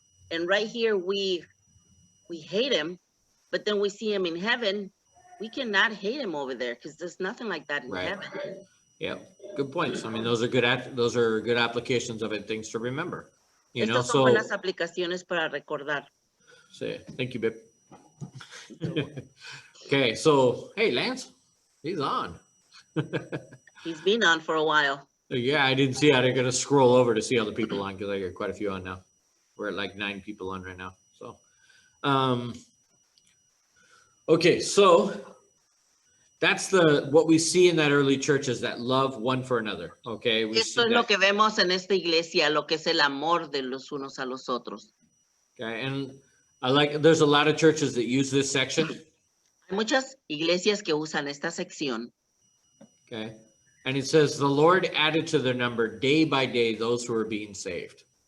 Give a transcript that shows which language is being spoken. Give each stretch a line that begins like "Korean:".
English: And right here, we hate him, but then we see him in heaven. We cannot hate him over there because there's nothing like that in Right. heaven. Yeah, good points. I mean, those are good applications of it, things to remember. You know,
Spanish: Estas son
English: so,
Spanish: buenas aplicaciones para recordar.
English: thank you, babe. Okay, so, hey, Lance, he's on. He's been on for a while. Yeah, I didn't see, I gotta scroll over to see all the people on, because I got quite a few on now. We're at like 9 people on right now, so. Okay, so that's what we see in that early church is that love one for another, okay? We
Spanish: Esto
English: see
Spanish: es lo
English: that,
Spanish: que vemos en esta iglesia, lo que es el amor de los unos a los otros.
English: okay, and there's a lot of churches that use this section,
Spanish: Hay muchas iglesias que usan esta sección.
English: okay? And it says, the Lord added to their number day by day those who are being saved.